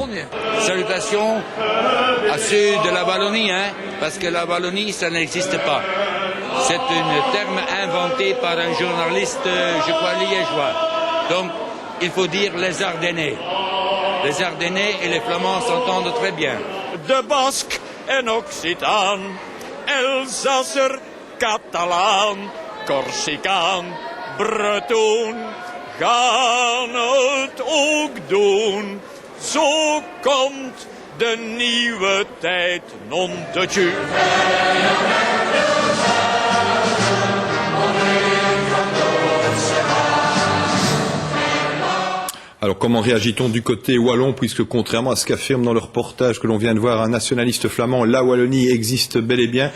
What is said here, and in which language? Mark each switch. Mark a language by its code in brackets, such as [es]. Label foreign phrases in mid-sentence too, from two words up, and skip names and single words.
[fr] Salutations à ceux de la Wallonie, parce que la Wallonie, ça n'existe pas. C'est un terme inventé par un journaliste, je crois, liégeois. Donc, il faut dire les Ardennais. Les Ardennais et les Flamands s'entendent très bien. [nl] De Basque en Occitan, Elsasser, Catalaan, Corsicaan, Breton, gaan het ook doen. Zo komt de nieuwe tijd non te tu. [fr] Alors comment réagit-on du côté wallon, puisque contrairement à ce qu'affirme dans le reportage que l'on vient de voir un nationaliste flamand, la Wallonie existe bel et bien.